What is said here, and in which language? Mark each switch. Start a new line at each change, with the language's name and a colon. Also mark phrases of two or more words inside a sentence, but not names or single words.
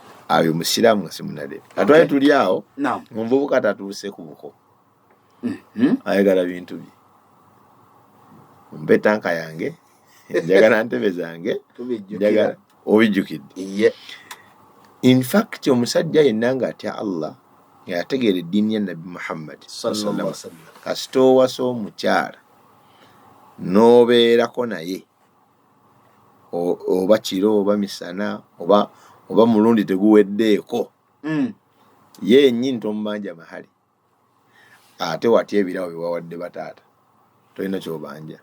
Ganda: Ayo musiraamu nga si munaddiini. Katwale tuli awo omuvubuka tatuuse ku buko, ayagala bintu bye, mpe tanka yange, njagala ntebe zange, njagala obijjukidde.
English: In fact
Ganda: omusajja yenna ng'atya Allah yategeera eddiini ya Nabi Muhammad
Arabic: صلى الله عليه وسلم,
Ganda: kasita owasa omukyala n'obeerako naye oba kiro oba misana oba mulundi teguweddeeko, ye nnyini tomubanja mahali, ate watya ebirawo byewawadde bataata tolina kyobanja.